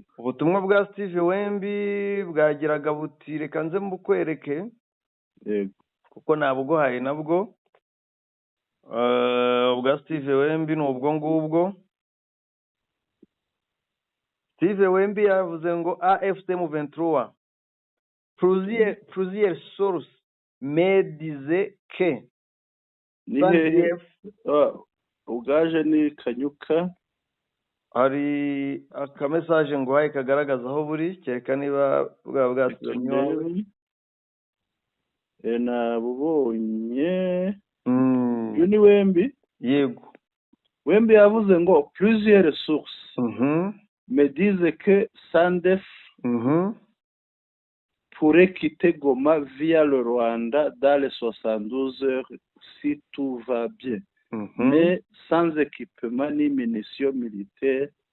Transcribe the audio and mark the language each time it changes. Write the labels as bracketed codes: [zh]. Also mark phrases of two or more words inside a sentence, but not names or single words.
[rw] Ubutumwa bwa Steven Wembi bwagiraga buti reka nze mbukwereke. Yego. Kuko nabuguhaye nabwo. Ubwa Steven Wembi ni ubwo ngubwo. [fr] Steven Wembi [rw] yavuze ngo [fr] AFC M23 plusieurs sources me disent que [rw] ubwaje ni Kanyuka. Hari akamesaje ngo haye kagaragaza aho buri kereka niba bwasubiranye nabubonye. Uyu ni Wembi. Yego. [fr] Wembi [rw] yavuze ngo [fr] plusieurs sources me disent que SANDF pourrait quitter Goma via le Rwanda dans les 72 heures si tout va bien, mais sans équipement ni munitions militaires.